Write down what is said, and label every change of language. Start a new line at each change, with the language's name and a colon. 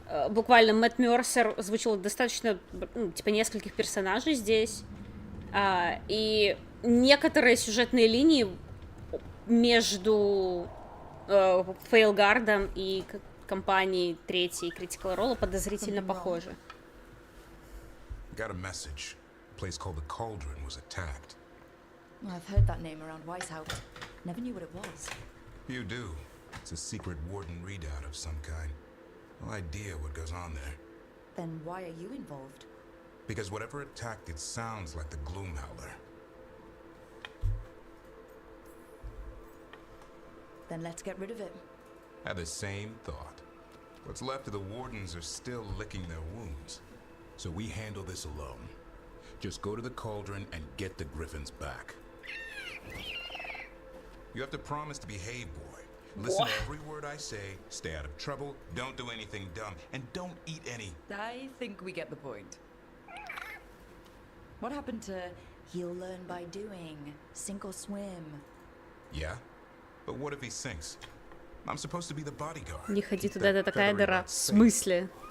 Russian: Буквально Мэтт Мёрсер озвучил достаточно, типа, нескольких персонажей здесь. И некоторые сюжетные линии между Veilguard'ом и компанией третьей Critical Role подозрительно похожи.
English: Got a message. A place called the Cauldron was attacked. I've heard that name around Weishaupt. Never knew what it was. You do. It's a secret warden readout of some kind. No idea what goes on there. Then why are you involved? Because whatever attacked it sounds like the Gloomhowler. Then let's get rid of it. Had the same thought. What's left of the wardens are still licking their wounds. So we handle this alone. Just go to the cauldron and get the griffins back. You have to promise to behave, boy. Listen to every word I say, stay out of trouble, don't do anything dumb, and don't eat any. I think we get the point. What happened to he'll learn by doing, sink or swim? Yeah? But what if he sinks? I'm supposed to be the bodyguard.
Russian: Не ходи туда, это такая дыра. В смысле?